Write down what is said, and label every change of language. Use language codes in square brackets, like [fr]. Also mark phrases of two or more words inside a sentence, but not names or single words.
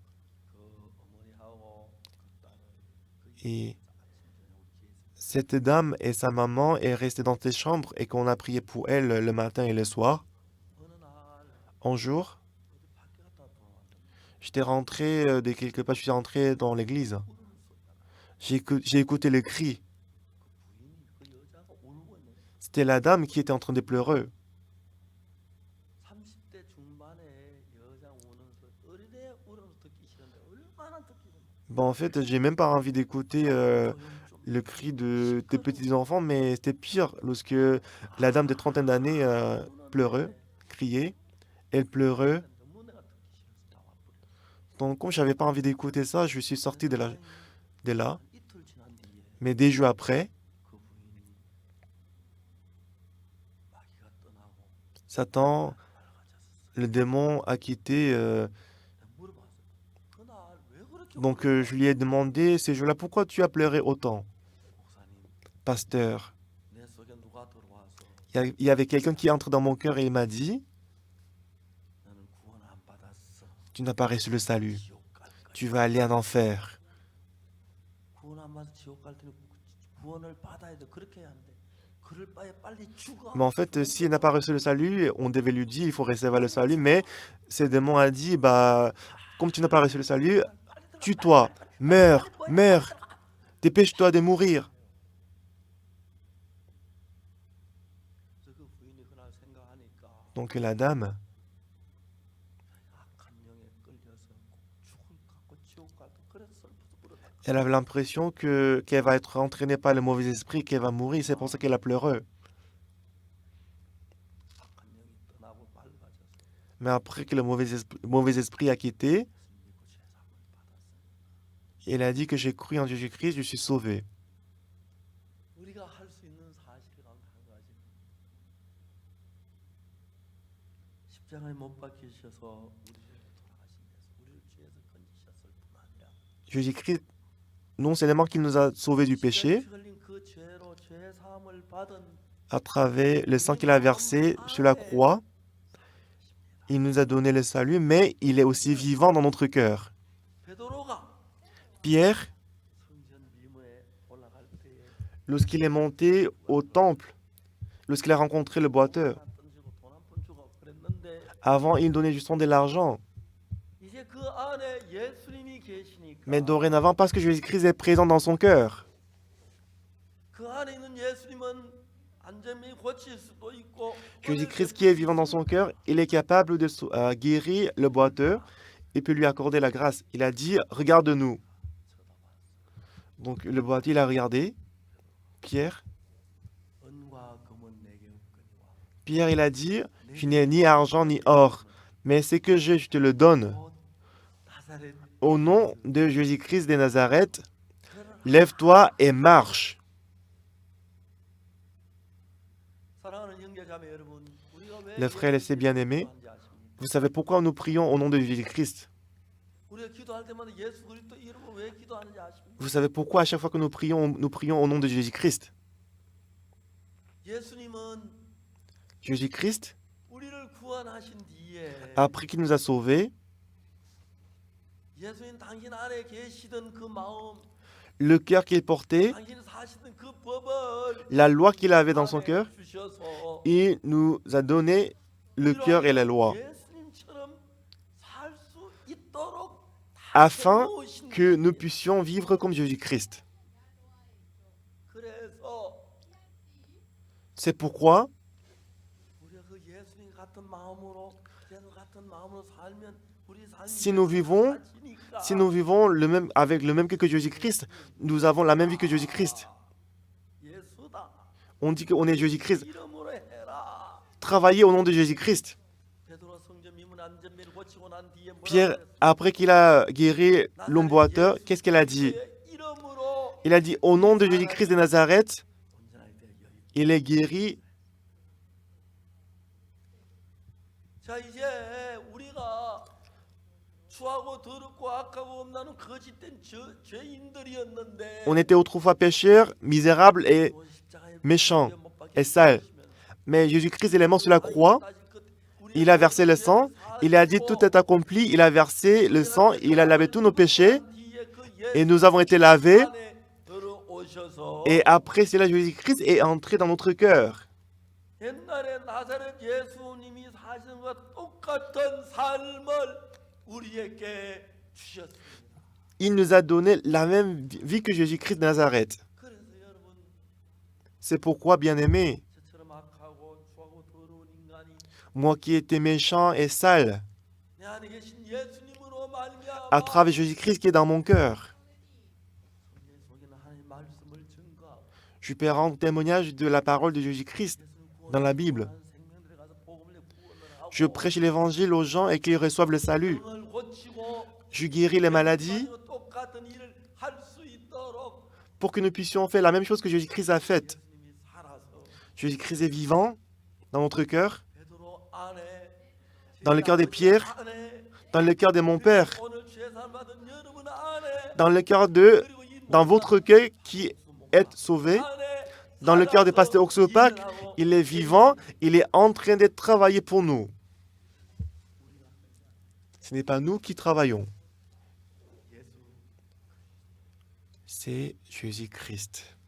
[fr] Et cette dame et sa maman est restée dans cette chambre et qu'on a prié pour elle le matin et le soir. Un jour, j'étais rentré de quelque part, je suis rentré dans l'église. J'ai écouté le cri. C'était la dame qui était en train de pleurer. [ko] 30대 중반에 여자 우는 소리, 어린애 우는 소리 듣기 싫은데 얼마나 듣기 싫은데. [fr] Bon, en fait, j'ai même pas envie d'écouter [ko] 조용 좀. [fr] le cri de tes petits-enfants, mais c'était pire lorsque la dame de trentaine d'années pleurait, criait. Elle pleurait. [ko] 너무 내가 듣기 싫어서 나와버려. [fr] Donc, comme j'avais pas envie d'écouter ça, je suis sorti de là. [ko] 한 이틀 지난 뒤에 [fr] Mais des jours après, [ko] 그 부인이 마귀가 떠나고 [fr] Satan, [ko] 밝아졌어. [fr] le démon, a quitté. [ko] 내가 물어봤어. 그날 왜 그렇게 [fr] Donc, je lui ai demandé ces jours-là, pourquoi tu as pleuré autant, [ko] 목사님, [fr] pasteur? [ko] 내 속에 누가 들어와서 [fr] Il y avait quelqu'un qui entre dans mon cœur et il m'a dit, [ko] 나는 구원 안 받았어. [fr] tu n'as pas reçu le salut, [ko] 지옥 갈 거야. [fr] tu vas aller en enfer. [ko] 구원 안 받아서 지옥 갈 테니 구원을 받아야 돼. 그렇게 해야 하는데 그럴 바에 빨리 죽어. [fr] Mais en fait, s'il n'a pas reçu le salut, on devait lui dire, il faut recevoir le salut. Mais ce démon a dit, bah, comme tu n'as pas reçu le salut, tue-toi, meurs, meurs, dépêche-toi de mourir. [ko] 그래서 그 부인이 그날 생각하니까 [fr] Donc la dame, [ko] 악한 영에 끌려서 죽을 것 같고 지옥 갈 때 그래서 슬퍼서 울었다. [fr] elle avait l'impression qu'elle va être entraînée par le mauvais esprit, qu'elle va mourir. C'est pour ça qu'elle a pleuré. [ko] 악한 영이 떠나고 밝아져서 [fr] Mais après que le mauvais esprit a quitté, [ko] 예수 믿고 죄사함을 받았어요. [fr] elle a dit que j'ai cru en Jésus-Christ, je suis sauvé. [ko] 우리가 할 수 있는 사실 가운데 한 가지. 십자가에 못 박히셔서 우리를 돌아가신 데서 우리를 죄에서 건지셨을 뿐 아니라 [fr] Jésus-Christ, non seulement qu'il nous a sauvés du péché, [ko] 십자가에 피 흘린 그 죄로 죄 사함을 받은 [fr] à travers le sang qu'il a versé sur la croix, il nous a donné le salut, mais il est aussi vivant dans notre cœur. [ko] 베드로가 [fr] Pierre, [ko] 성전 미모에 올라갈 때에 [fr] lorsqu'il est monté au temple, lorsqu'il a rencontré le boiteur, [ko] 하나 던지고 돈 한 푼 주고 그랬는데 [fr] avant il donnait justement de l'argent. [ko] 이제 그 안에 예수님이 계시니까 [fr] Mais dorénavant, parce que Jésus-Christ est présent dans son cœur, [ko] 그 안에 있는 예수님은 안전히 고칠 수도 있고 [fr] Jésus-Christ qui est vivant dans son cœur, il est capable de guérir le boiteur et peut lui accorder la grâce. Il a dit, regarde-nous. Donc le boiteux, il a regardé Pierre. [ko] 은과 금은 내게 없거니와 [fr] Pierre, il a dit, je n'ai ni argent ni or, mais ce que j'ai, je te le donne. [ko] 곧 나사렛 [fr] Au nom de Jésus-Christ de Nazareth, [ko] 그를 [fr] lève-toi et marche. [ko] 사랑하는 형제자매 여러분, 우리가 왜 [fr] Les frères et sœurs bien-aimés, [ko] 기도하는지 아십니까? [fr] vous savez pourquoi nous prions au nom de Jésus-Christ? [ko] 우리가 기도할 때마다 예수 그리스도 이름으로 왜 기도하는지 아십니까? [fr] Vous savez pourquoi à chaque fois que nous prions au nom de Jésus-Christ? [ko] 예수님은 [fr] Jésus-Christ, [ko] 우리를 구원하신 뒤에 [fr] après qu'il nous a sauvés, [ko] 예수님 당신 안에 계시던 그 마음, [fr] le cœur qu'il portait, [ko] 당신이 사시던 그 법을 [fr] la loi qu'il avait dans son [ko] 안에 [fr] cœur, [ko] 주셔서 [fr] il nous a donné le cœur et la loi, [ko] 예수님처럼 살 수 있도록 [fr] afin [ko] 해놓으신 [fr] que nous [ko] 분이에요. [fr] puissions vivre comme Jésus-Christ. [ko] 그래서 [fr] C'est pourquoi, [ko] 우리가 그 예수님 같은 마음으로 예수 같은 마음으로 살면 우리 삶이 [fr] si nous vivons, [ko] 달라지니까. [fr] si nous vivons avec le même cœur que Jésus-Christ, nous avons la même vie que Jésus-Christ. [ko] 예수다 [fr] On dit qu'on est Jésus-Christ. [ko] 이름으로 해라. [fr] Travaillez au nom de Jésus-Christ. [ko] 베드로 성전 미문 안전미를 고치고 난 뒤에 뭐라 [fr] Pierre, [ko] 그랬어? [fr] après qu'il a guéri l'homme boiteux, qu'est-ce qu'il a dit? [ko] 예수의 이름으로 [fr] Il a dit, au nom de Jésus-Christ de Nazareth, [ko] 온전하게 되어 여유. [fr] il est guéri. [ko] 자 이제 우리가 추하고 더럽고 악하고 없나는 거짓된 죄인들이었는데 [fr] On était autrefois pécheurs, misérables et méchants et sales. Mais Jésus-Christ, il est mort sur la croix, il a versé le sang, il a dit tout est accompli, il a versé le sang, il a lavé tous nos péchés et nous avons été lavés. Et après cela, Jésus-Christ est entré dans notre cœur. [ko] 옛날에 나사렛 예수님이 사시는 것과 똑같은 삶을 우리에게 주셨습니다. [fr] Il nous a donné la même vie que Jésus-Christ de Nazareth. [ko] 그래서 여러분 [fr] C'est pourquoi, bien-aimés, [ko] 저처럼 [fr] moi qui étais méchant et sale, [ko] 내 안에 계신 예수님으로 말미암아 [fr] à travers Jésus-Christ qui est dans mon cœur. [ko] 내 속에는 하나님의 말씀을 증거하고 [fr] Je peux rendre témoignage de la parole de Jésus-Christ [ko] 예수님 [fr] dans la Bible. [ko] 구원하는 생명들에 가서 복음을 구원을 하고 [fr] Je prêche l'évangile aux gens et qu'ils reçoivent le salut. [ko] 병을 고치고 [fr] Je guéris les maladies [ko] 예수님과 똑같은 일을 할 수 있도록 [fr] pour que nous puissions faire la même chose que Jésus-Christ a faite. [ko] 예수님이 살아서 [fr] Jésus-Christ est vivant dans notre cœur, [ko] 베드로 안에 [fr] dans le cœur des Pierre, [ko] 안에 [fr] dans le cœur de mon Père, [ko] 오늘 죄산 받은 여러분 안에 [fr] dans le cœur de, [ko] 그리고 이 [fr] dans votre cœur qui est sauvé, dans le cœur de Pasteur Oxopak, il est vivant, il est en train de travailler pour nous. Ce n'est pas nous qui travaillons, c'est Jésus-Christ.